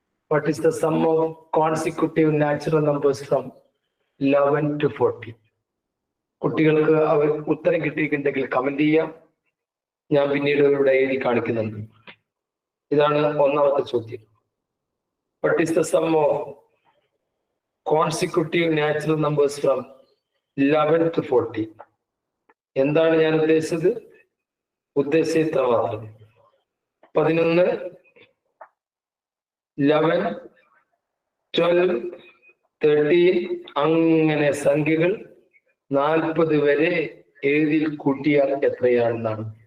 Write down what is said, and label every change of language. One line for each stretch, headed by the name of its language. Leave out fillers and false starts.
English: What is the sum of consecutive natural numbers from 11 to 40?
Malayalam: കുട്ടികൾക്ക് അവർ ഉത്തരം കിട്ടിയിട്ടുണ്ടെങ്കിൽ comment ചെയ്യാം. ഞാൻ പിന്നീട് ഇവിടെ എഴുതി കാണിക്കുന്നുണ്ട്. ഇതാണ് ഒന്നാമത്തെ ചോദ്യം.
English: What is the sum of consecutive natural numbers from 11 to 40?
Malayalam: എന്താണ് ഞാൻ ഉദ്ദേശിച്ചത്? ഉദ്ദേശിച്ച മാത്രം 11, 11, 12, 13 അങ്ങനെ സംഖ്യകൾ 40 വരെ എഴുതി കൂട്ടിയാൽ എത്രയാണെന്നാണ്.